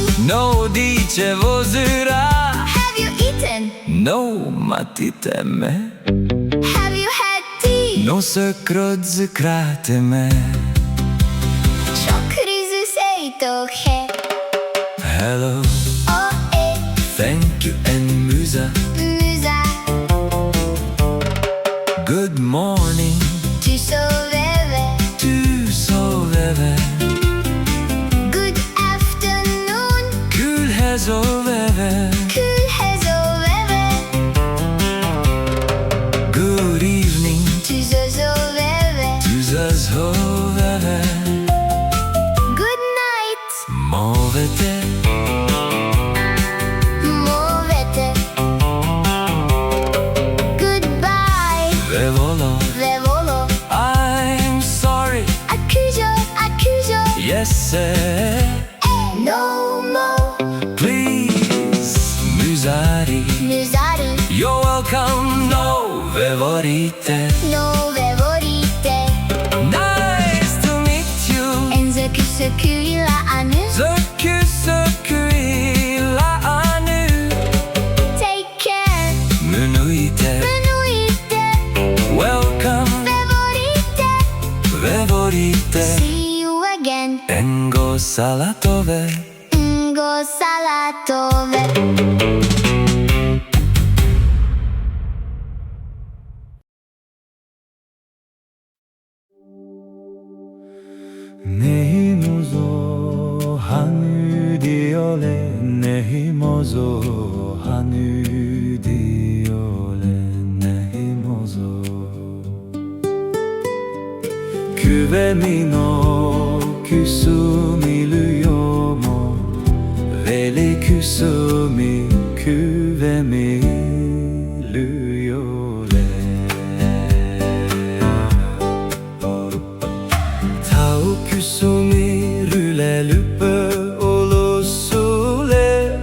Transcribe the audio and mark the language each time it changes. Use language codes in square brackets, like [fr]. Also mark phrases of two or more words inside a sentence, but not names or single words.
[nri] No dice vozura. [en] Have you eaten? [nri] No matiteme. [en] Have you had tea? [nri] No se krodzkrateme. Chokri Chakhesang. [en] Hello, Oh, eh, thank you and musa. [nri] musa. [en] Good morning, [nri] Tu soveve. tu soveve. [en] Good afternoon. [nri] Kul hezoveve. Kul hezoveve. [en] Good evening, [nri] Tu soveve. tu zazhoveve. [en] Good night. [nri] Movete, Movete. Goodbye. vevolo. Vevolo. [en] I'm sorry, [nri] Accuso. [en] yes sir. No more. Please, musari. [nri] Musari. [en] You're welcome, [nri] no vevorite. No vevorite. [en] Nice to meet you. [nri] Enzoku la anu. Zökü anu. [en] Take care. [nri] Munuite. Menuite. [en] Welcome, [nri] Vevorite. vevorite. [en] See you again. [nri] Engo salatove. Ngo salatove. Nehimozo hanu diole. Nehimozo hanu diole. Nehimozo. Küvemi no küsumiluyo mo. Veli küsumi küvemi luyole. Tau küsumi rüle lüpe olusule.